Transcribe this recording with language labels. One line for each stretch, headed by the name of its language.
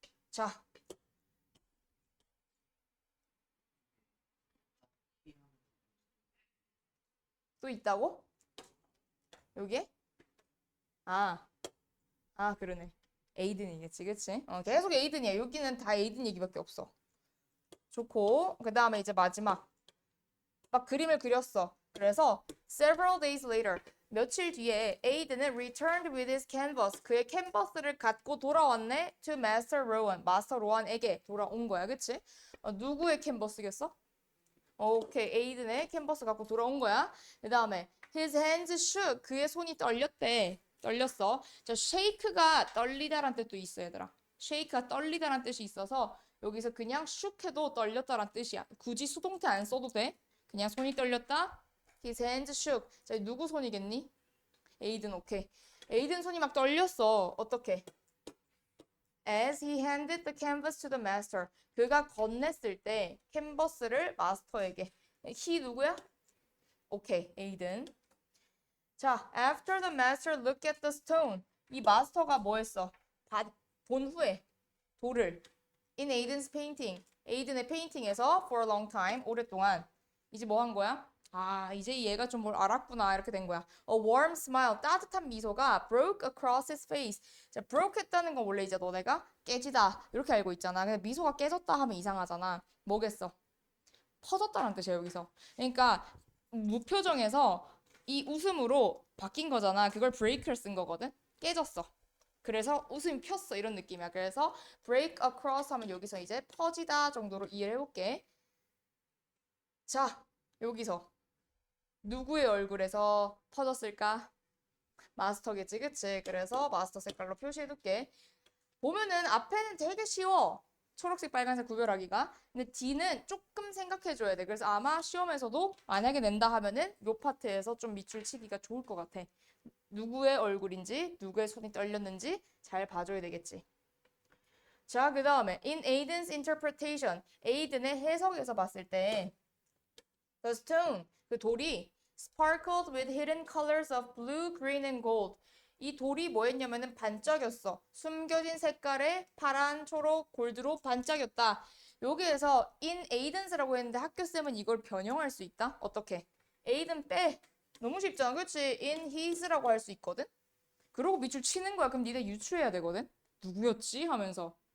Korean: 자, 또 있다고? 여기에? 아, 그러네. 에이든이겠지, 그치? 계속 에이든이야. 여기는 다 에이든 얘기밖에 없어. 좋고, 그 다음에 이제 마지막. 막 그림을 그렸어. 그래서
English: several days later,
Korean: 며칠 뒤에 에이든은
English: returned with his canvas.
Korean: 그의 캔버스를 갖고 돌아왔네.
English: to Master Rowan.
Korean: 마스터 로안에게 돌아온 거야, 그치? 누구의 캔버스겠어? 오케이, 에이든의 캔버스 갖고 돌아온 거야. 그 다음에
English: his hands shook.
Korean: 그의 손이 떨렸대. 떨렸어. 자, shake가 떨리다란 뜻도 있어, 얘들아. shake가 떨리다란 뜻이 있어서 여기서 그냥 shook 해도 떨렸다란 뜻이야. 굳이 수동태 안 써도 돼. 그냥 손이 떨렸다.
English: His hands shook.
Korean: 자, 누구 손이겠니? 에이든, 오케이. 에이든 손이 막 떨렸어. 어떻게?
English: As he handed the canvas to the master.
Korean: 그가 건넸을 때 캔버스를 마스터에게. he 누구야? 오케이, 에이든.
English: 자, after the master looked at the stone.
Korean: 이 마스터가 뭐 했어? 본 후에 돌을
English: in Aiden's painting.
Korean: 에이든의 페인팅에서
English: for a long time.
Korean: 오랫동안. 이제 뭐 한 거야? 이제 얘가 좀 뭘 알았구나. 이렇게 된 거야.
English: A warm smile.
Korean: 따뜻한 미소가
English: broke across his face.
Korean: 자, broke 했다는 건 원래 이제 너네가 깨지다. 이렇게 알고 있잖아. 근데 미소가 깨졌다 하면 이상하잖아. 뭐겠어? 퍼졌다는 뜻이야, 여기서. 그러니까 무표정에서 이 웃음으로 바뀐 거잖아. 그걸 break를 쓴 거거든. 깨졌어. 그래서 웃음이 폈어. 이런 느낌이야. 그래서 break across 하면 여기서 이제 퍼지다 정도로 이해를 해볼게. 자, 여기서 누구의 얼굴에서 퍼졌을까? 마스터겠지, 그치? 그래서 마스터 색깔로 표시해둘게. 보면은 앞에는 되게 쉬워. 초록색, 빨간색 구별하기가. 근데 D는 조금 생각해줘야 돼. 그래서 아마 시험에서도 만약에 낸다 하면은 요 파트에서 좀 밑줄 치기가 좋을 것 같아. 누구의 얼굴인지, 누구의 손이 떨렸는지 잘 봐줘야 되겠지. 자, 그 다음에
English: in Aiden's interpretation,
Korean: 에이든의 해석에서 봤을 때
English: the stone,
Korean: 그 돌이
English: sparkled with hidden colors of blue, green, and gold.
Korean: 이 돌이 뭐였냐면은 반짝였어. 숨겨진 색깔의 파란, 초록, 골드로 반짝였다. 여기에서 in Aidens라고 했는데 학교쌤은 이걸 변형할 수 있다? 어떻게? Aiden 빼. 너무 쉽잖아. 그렇지?
English: in his
Korean: 라고 할 수 있거든? 그러고 밑줄 치는 거야. 그럼 니네 유추해야 되거든? 누구였지? 하면서.